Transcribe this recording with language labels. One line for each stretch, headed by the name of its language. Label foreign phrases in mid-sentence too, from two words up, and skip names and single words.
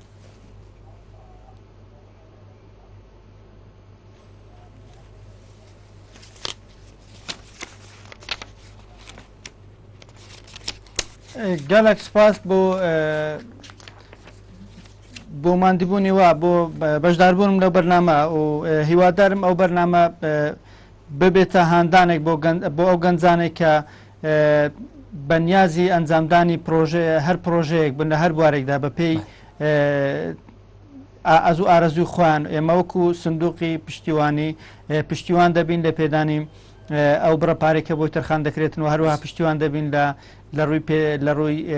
Kurdish: گلک سپاس بو ماندبونی و بو بجداربونم لو برنامه و هیوادارم او
Central Kurdish: برنامه ببێتە هاندانێک بۆ ئەو گەنجانێک کە بەنیازی ئەنجامدانی هەر پرۆژەیەک بن لە هەر بوارێکدا بە پێی ئازوو ئارەزوی خۆیان ئێمە وەکو سندوقی پشتیوان دەبین لە پێدانی ئەو بڕەپارێکە بۆی تەرخان دەکرێتن و هەروەها پشتیوان دەبین لە ڕووی